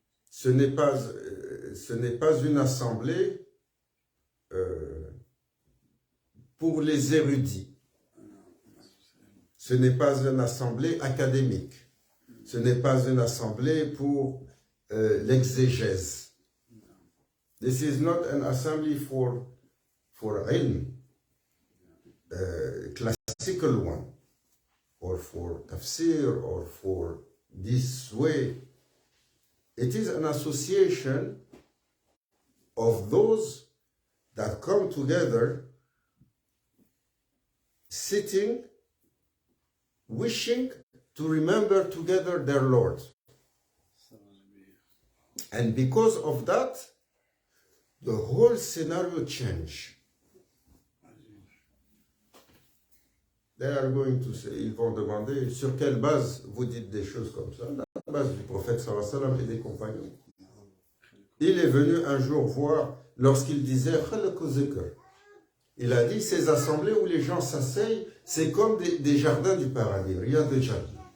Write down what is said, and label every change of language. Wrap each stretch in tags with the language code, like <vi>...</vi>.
<fr>Ce n'est pas une assemblée pour les érudits. Ce n'est pas une assemblée académique. Ce n'est pas une assemblée pour l'exégèse.</fr> <en>This is not an assembly for ilm, classical one, or for tafsir, or for this way. It is an association of those that come together, sitting, wishing to remember together their Lord. And because of that, the whole scenario changed. They are going to say,</en> <fr>ils vont demander sur quelle base vous dites des choses comme ça, la base du prophète sallallahu alayhi wa sallam et des compagnons. Il est venu un jour voir lorsqu'il disait il a dit ces assemblées où les gens s'asseyent, c'est comme des jardins du paradis, rien de jardin.</fr>